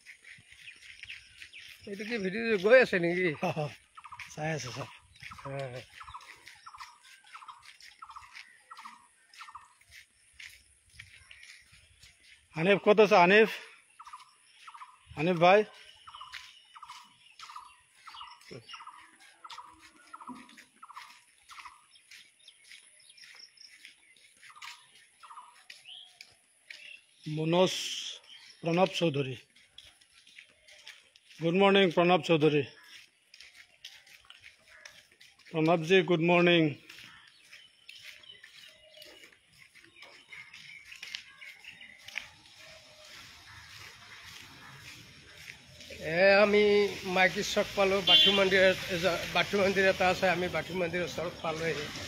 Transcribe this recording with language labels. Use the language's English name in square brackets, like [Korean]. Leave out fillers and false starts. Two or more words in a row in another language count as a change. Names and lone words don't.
[Assamese] এইটো কি ভিডিঅ' গৈ আছে নেকি? চাই আছে চব। হানিফ কত আছে? হানিফ, হানিফ ভাই मनोज प्रणव चौधरी। [English] good morning प्रणव चौधरी। प्रणव जी good morning. [Assamese] আমি মাইকী চক পালোঁ। বাথু মন্দিৰ এটা আছে, আমি বাথু মন্দিৰৰ ওচৰত পালোঁহি।